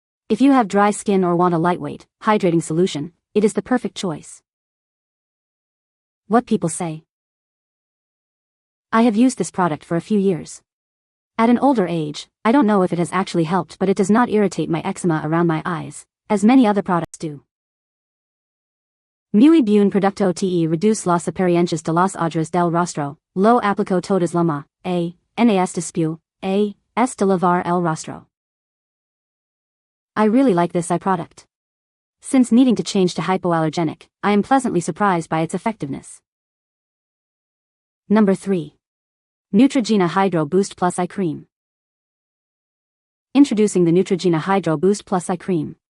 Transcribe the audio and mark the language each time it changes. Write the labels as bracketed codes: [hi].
[en] If you have dry skin or want a lightweight, hydrating solution, it is the perfect choice. What people say. I have used this product for a few years. At an older age, I don't know if it has actually helped, but it does not irritate my eczema around my eyes, as many other products do. [es] Muy bien producto te reduce las apariencias de las ojeras del rostro, lo aplico todas las nas después, de lavar el rostro. [en] I really like this eye product. Since needing to change to hypoallergenic, I am pleasantly surprised by its effectiveness. Number 3. Neutrogena Hydro Boost Plus Eye Cream. Introducing the Neutrogena Hydro Boost Plus Eye Cream.